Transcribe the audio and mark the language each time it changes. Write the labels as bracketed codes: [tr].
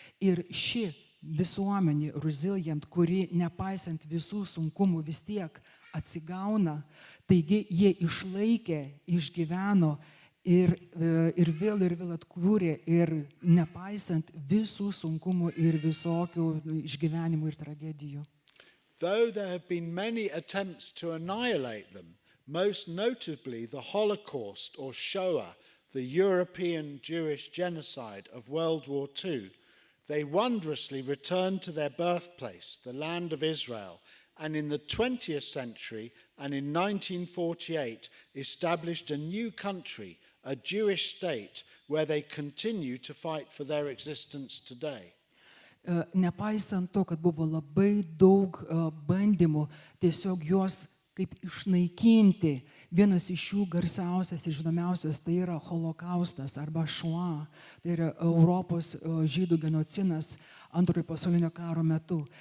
[lt] Ir ši visuomenė, resilient, kuri nepaisant visų sunkumų vis tiek atsigauna, taigi jie išlaikė, išgyveno ir vėl atkūrė ir nepaisant visų sunkumų ir visokių išgyvenimų ir tragedijų. [en] Though there have been many attempts to annihilate them, most notably the Holocaust or Shoah, the European Jewish genocide of World War II, they wondrously returned to their birthplace, the land of Israel, and in the 20th century and in 1948 established a new country, a Jewish state, where they continue to fight for their existence today. [lt] Nepaisant to, kad buvo labai daug bandymų tiesiog juos kaip išnaikinti, vienas iš jų garsiausias ir žinomiausias tai yra holokaustas arba Shoah, tai yra Europos žydų genocidas Antrojo pasaulinio karo metu.